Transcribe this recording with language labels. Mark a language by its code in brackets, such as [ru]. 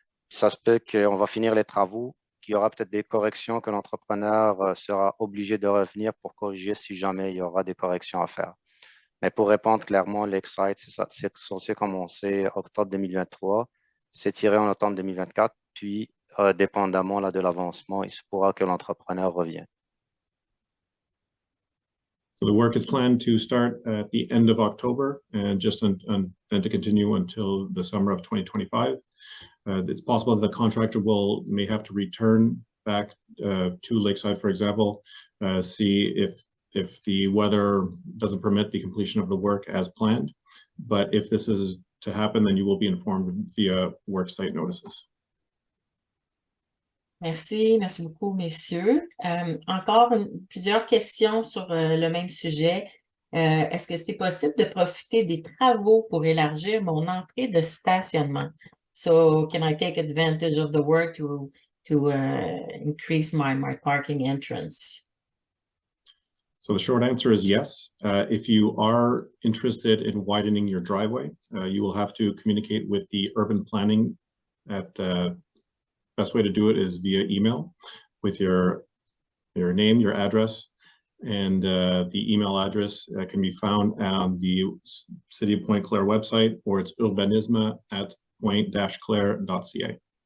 [fr] Ça se peut qu'on va finir les travaux, qu'il y aura peut-être des corrections que l'entrepreneur sera obligé de revenir pour corriger si jamais il y aura des corrections à faire. Mais pour répondre clairement, Lakeside, c'est censé commencer octobre 2023, s'étirer en octobre 2024, puis dépendamment de l'avancement, il se pourra que l'entrepreneur revienne. [en] So the work is planned to start at the end of October and just then to continue until the summer of 2025. It's possible that the contractor may have to return back to Lakeside, for example, see if the weather doesn't permit the completion of the work as planned. But if this is to happen, then you will be informed via work site notices. [fr] Merci beaucoup, messieurs. Encore plusieurs questions sur le même sujet. Est-ce que c'est possible de profiter des travaux pour élargir mon entrée de stationnement? [en] So, can I take advantage of the work to increase my parking entrance? So the short answer is yes. If you are interested in widening your driveway, you will have to communicate with the urban planning best way to do it is via email with your name, your address, and the email address can be found on the City of Pointe-Claire website, or it's urbanisme@pointe-claire.ca.